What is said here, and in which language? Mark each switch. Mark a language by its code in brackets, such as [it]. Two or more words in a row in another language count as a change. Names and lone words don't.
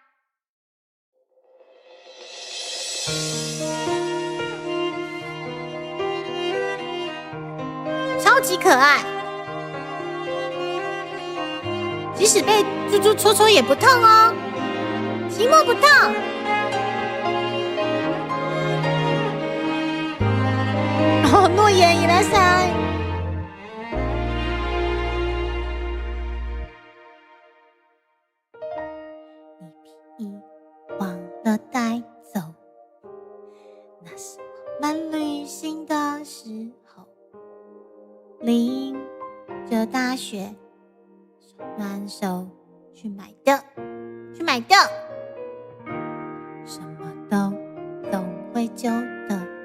[zh] 超级可爱，即使被猪猪戳也不痛哦，期末不痛。 [ja] 诺言いらっしゃい。 [zh] 你皮忘了带走，那是我们旅行的时候，淋着大雪，手挽手去买的，什么都总会旧的。